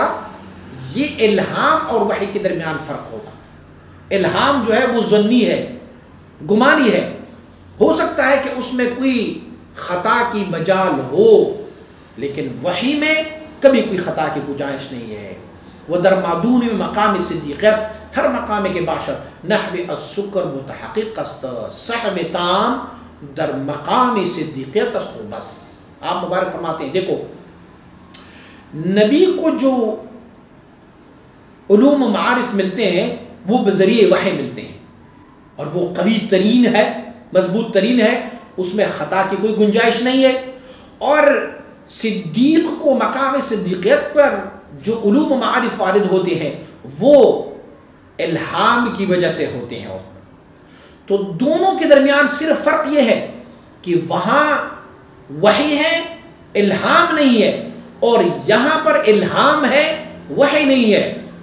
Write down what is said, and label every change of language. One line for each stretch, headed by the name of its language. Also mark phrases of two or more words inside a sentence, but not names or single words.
Urdu: یہ الہام اور وحی کے درمیان فرق ہوگا. الہام جو ہے وہ ظنی ہے، گمانی ہے، ہو سکتا ہے کہ اس میں کوئی خطا کی مجال ہو، لیکن وحی میں کبھی کوئی خطا کی گنجائش نہیں ہے.
Persian: وہ در مادون مقام صدیقیت ہر مقام کے باشد نحو السکر متحقق است، سہم تام در مقام صدیقیت است.
Urdu: بس آپ مبارک فرماتے ہیں دیکھو نبی کو جو علوم و معارف ملتے ہیں وہ بذریعہ وحی ملتے ہیں، اور وہ قوی ترین ہے، مضبوط ترین ہے، اس میں خطا کی کوئی گنجائش نہیں ہے. اور صدیق کو مقام صدیقیت پر جو علوم و معارف وارد ہوتے ہیں وہ الہام کی وجہ سے ہوتے ہیں. تو دونوں کے درمیان صرف فرق یہ ہے کہ وہاں وحی ہے، الہام نہیں ہے، اور یہاں پر الہام ہے، وحی نہیں ہے.